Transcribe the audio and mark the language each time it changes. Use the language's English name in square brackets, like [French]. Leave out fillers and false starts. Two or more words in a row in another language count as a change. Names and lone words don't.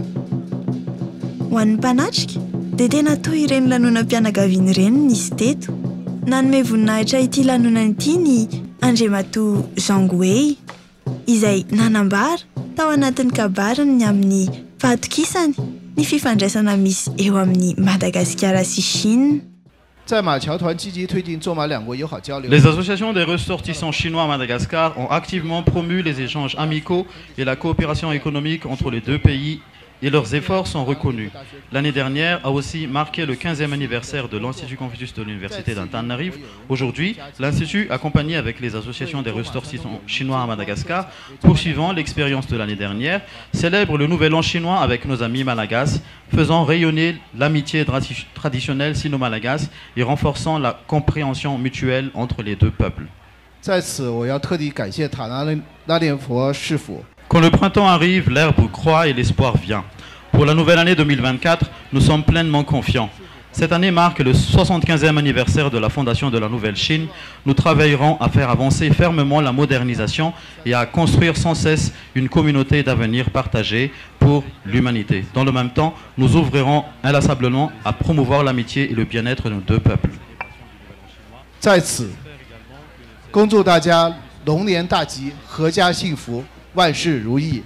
[Malagasy] Ho an'ny mpanatrika dia tena toy ireny lanonam-pianakaviana ireny nisy teto. Nanome voninahitra ity lanonana ity ny Andriamatoa Jean Gouey izay nanambara tao anatin'ny kabarany amin'ny fahatokisany ny fifandraisana misy eo amin'ny Madagasikara sy Chine. [French] Les associations des ressortissants chinois à Madagascar ont activement promu les échanges amicaux et la coopération économique entre les deux pays et leurs efforts sont reconnus. L'année dernière a aussi marqué le 15e anniversaire de l'Institut Confucius de l'Université d'Antananarivo. Aujourd'hui, l'Institut, accompagné avec les associations des ressortissants chinois à Madagascar, poursuivant l'expérience de l'année dernière, célèbre le Nouvel An chinois avec nos amis malagasy, faisant rayonner l'amitié traditionnelle sino-malagasy et renforçant la compréhension mutuelle entre les deux peuples. [Chinese] 在此，我要特地感谢塔那连佛师父。 [French] Quand le printemps arrive, l'herbe croît et l'espoir vient. Pour la nouvelle année 2024, nous sommes pleinement confiants. Cette année marque le 75e anniversaire de la fondation de la Nouvelle Chine. Nous travaillerons à faire avancer fermement la modernisation et à construire sans cesse une communauté d'avenir partagée pour l'humanité. Dans le même temps, nous ouvrirons inlassablement à promouvoir l'amitié et le bien-être de nos deux peuples. [Chinese] 在此，恭祝大家龙年大吉，阖家幸福，万事如意。